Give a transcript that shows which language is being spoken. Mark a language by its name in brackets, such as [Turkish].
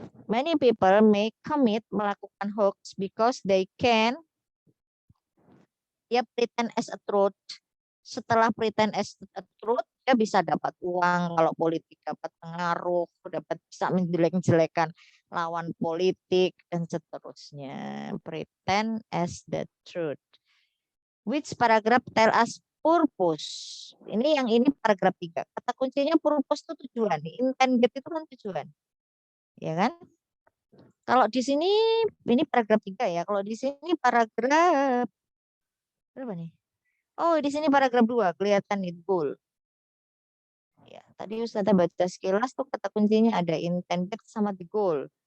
[English] Many people may commit melakukan hoax because they can pretend as a truth. [Indonesian] Setelah [English] pretend as a truth, [Indonesian] dia bisa dapat uang, kalau politik dapat pengaruh, dapat bisa menjelek-jelekan lawan politik dan seterusnya. [English] Pretend as the truth. Which paragraph tell us purpose? [Indonesian] Ini yang ini paragraf 3. Kata kuncinya purpose itu tujuan. Intended itu kan tujuan. Ya kan? Kalau di sini ini paragraf 3 ya. Kalau di sini paragraf berapa nih? Oh, di sini paragraf 2 kelihatan nih goal. Ya, tadi Ustazah baca sekilas tuh kata kuncinya ada intended sama the goal.